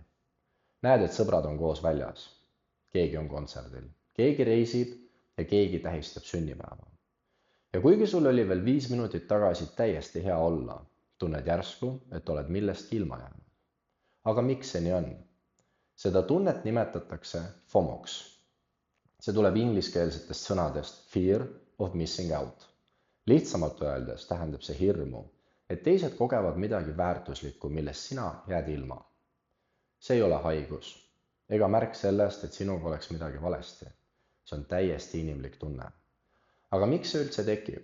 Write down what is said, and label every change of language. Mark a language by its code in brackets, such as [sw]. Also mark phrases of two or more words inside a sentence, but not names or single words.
[et] Näed, et sõbrad on koos väljas. Keegi on kontserdil, keegi reisib ja keegi tähistab sünnipäeva. Ja kuigi sul oli veel 5 minutit tagasi täiesti hea olla, tunned järsku, et oled millestki ilma jäänud. Aga miks see nii on? Seda tunnet nimetatakse FOMOks. See tuleb ingliskeelsetest sõnadest [en] fear of missing out. [et] Lihtsamalt öeldes tähendab see hirmu, et teised kogevad midagi väärtuslikku, millest sina jääd ilma. See ei ole haigus ega märk sellest, et sinuga oleks midagi valesti. See on täiesti inimlik tunne. Aga miks see üldse tekib?